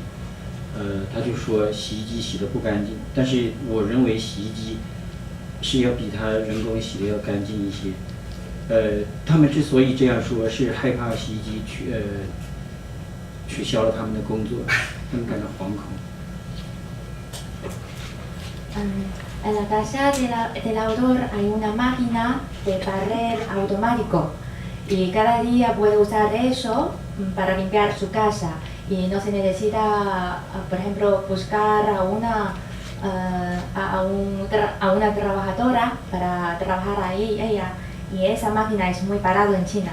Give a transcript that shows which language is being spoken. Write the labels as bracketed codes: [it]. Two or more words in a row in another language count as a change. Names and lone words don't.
[zh] 他就说洗衣机洗得不干净，但是我认为洗衣机是要比他人工洗的要干净一些。他们之所以这样说，是害怕洗衣机取消了他们的工作，他们感到惶恐。 [es] En la casa del autor hay una máquina de barrer automático, y cada día puede usar eso para limpiar su casa, y no se necesita, por ejemplo, buscar a una trabajadora para trabajar ahí ella, y esa máquina es muy parada en China.